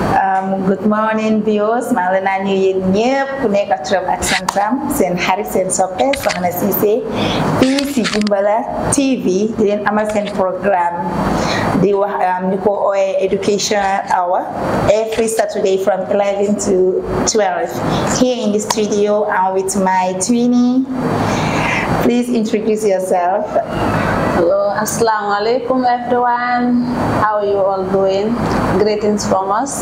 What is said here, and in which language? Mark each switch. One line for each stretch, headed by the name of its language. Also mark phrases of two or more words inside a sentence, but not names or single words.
English: Good morning, viewers.
Wolof: maa ngi leen di nuyu yéen ñëpp ku nekk ak turam ak santam seen xarit seen soppe Sokhna Ceesay fii si JMBALA TV di leen amal seen programme di wax ñu ko ooyee
English: educational hour every Saturday from 11 to 12 here in the studio. I'm with my twinnie. Please introduce yourself. Hello,
Arabic: السلام عليكم
English: everyone. How are you all doing? Greetings from us.